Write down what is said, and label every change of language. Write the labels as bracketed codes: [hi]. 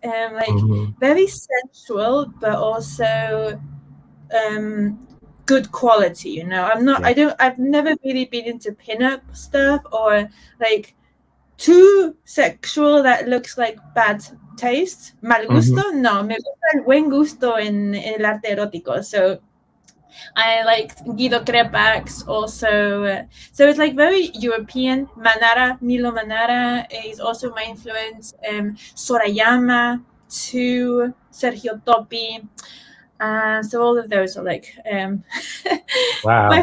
[en] Mm-hmm. very sensual, but also good quality. Yeah. I've never really been into pinup stuff or like too sexual that looks like bad taste, [es] mal Hmm. gusto. No, me gusta el buen gusto en el arte erótico. [en] So I like Guido Crepax also. So it's like very European. Manara, Milo Manara is also my influence. Sorayama, too. Sergio Topi. So all of those are like my Wow,